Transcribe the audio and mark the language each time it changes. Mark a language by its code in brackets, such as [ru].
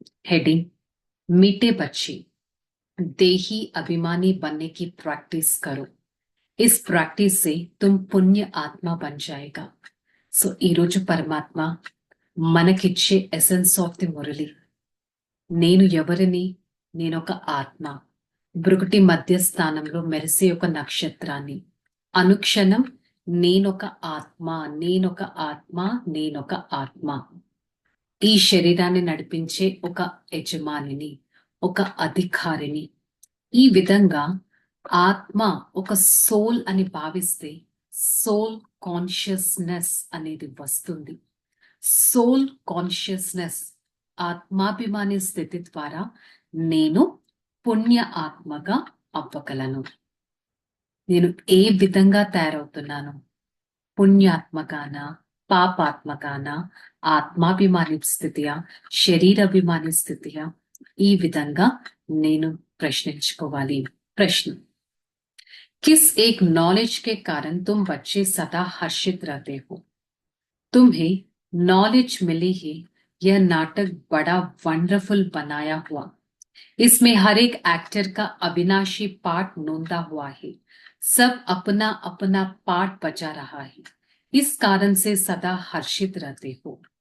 [hi] Heading मीठे बच्चे देही अभिमानी बनने की प्रैक्टिस करो. इस प्रैक्टिस से तुम पुण्य आत्मा बन जाएगा. [te] సో ఈరోజు పరమాత్మ మనకిచ్చే [en] essence of the [te] మురళి, నేను ఎవరిని? నేనొక ఆత్మ, బ్రుకుటి మధ్య స్థానంలో మెరిసే ఒక నక్షత్రాన్ని. అనుక్షణం నేనొక ఆత్మ, నేనొక ఆత్మ, నేనొక ఆత్మ. ఈ శరీరాన్ని నడిపించే ఒక యజమానిని, ఒక అధికారిని. ఈ విధంగా ఆత్మ ఒక సోల్ అని భావిస్తే సోల్ కాన్షియస్నెస్ అనేది వస్తుంది. సోల్ కాన్షియస్నెస్, ఆత్మాభిమాని స్థితి ద్వారా నేను పుణ్య ఆత్మగా అవ్వగలను. నేను ఏ విధంగా తయారవుతున్నాను? పుణ్యాత్మగానా, పాపాత్మగానా, ఆత్మాభిమాని స్థితియా, శరీరాభిమాని స్థితియా? ఈ విధంగా నేను ప్రశ్నించుకోవాలి. ప్రశ్న: [hi] किस एक नॉलेज के कारण तुम बच्चे सदा हर्षित रहते हो? तुम्हें नॉलेज मिली है, यह नाटक बड़ा वंडरफुल बनाया हुआ, इसमें हर एक एक्टर का अविनाशी पार्ट नोंदा हुआ है, सब अपना अपना पार्ट बजा रहा है, इस कारण से सदा हर्षित रहते हो.